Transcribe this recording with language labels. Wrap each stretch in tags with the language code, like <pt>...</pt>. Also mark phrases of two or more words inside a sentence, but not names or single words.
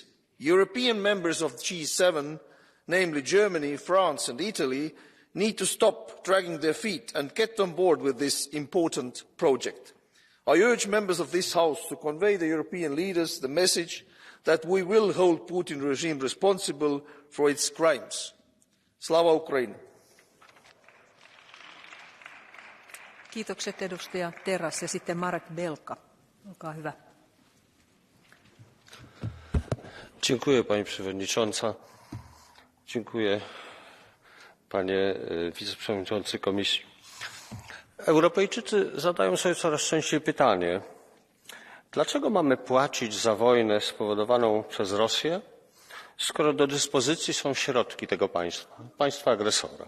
<en>European members of the G7, namely Germany, France and Italy, need to stop dragging their feet and get on board with this important project. I urge members of this House to convey the European leaders the message that we will hold the Putin regime responsible for its crimes.</en> <uk>Слава Україні!</uk> <fi>Kiitokset edustaja Terras ja sitten Marek Belka. Olkaa hyvä.</fi> <pl>Dziękuję Pani Przewodnicząca. Dziękuję Panie Wiceprzewodniczący Komisji. Europejczycy zadają sobie coraz częściej pytanie, dlaczego mamy płacić za wojnę spowodowaną przez Rosję, skoro do dyspozycji są środki tego państwa agresora.</pl>